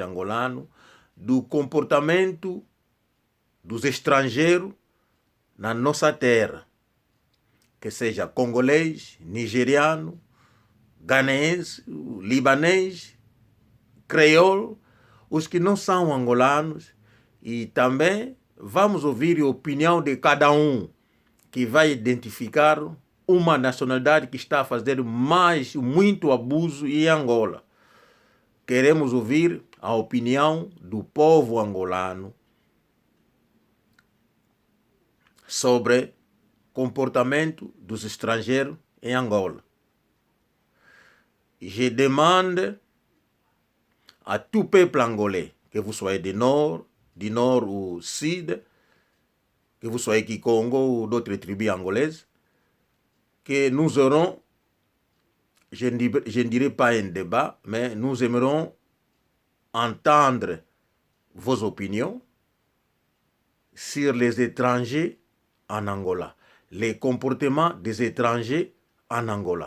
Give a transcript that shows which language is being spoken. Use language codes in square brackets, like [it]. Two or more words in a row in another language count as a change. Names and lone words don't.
[pt] angolano, do comportamento dos estrangeiros na nossa terra, que seja congolês, nigeriano, ganense, libanês, creole, os que não são angolanos, e também vamos ouvir a opinião de cada um, que vai identificar uma nacionalidade que está a fazer muito abuso em Angola. Queremos ouvir a opinião do povo angolano sobre comportamento dos estrangeiros em Angola. [fr] Je demande à tout peuple angolais, que vous soyez du nord ou sud, que vous soyez qui Congo ou d'autres tribus angolaises, que nous aurons, je ne dirais pas un débat, mais nous aimerons entendre vos opinions sur les étrangers en Angola, les comportements des étrangers en Angola.